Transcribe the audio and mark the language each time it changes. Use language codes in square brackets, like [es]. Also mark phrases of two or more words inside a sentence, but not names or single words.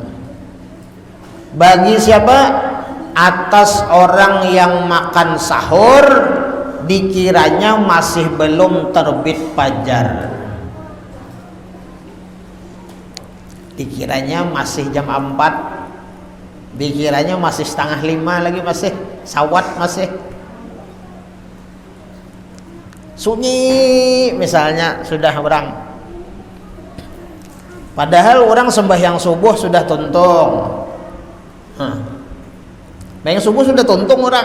[id] Bagi siapa? Atas orang yang makan sahur dikiranya masih belum terbit fajar, dikiranya masih jam 4, dikiranya masih 4:30 lagi, masih sawat, masih sunyi misalnya sudah orang. Padahal orang sembahyang subuh sudah tuntung. Sembahyang subuh sudah tuntung orang.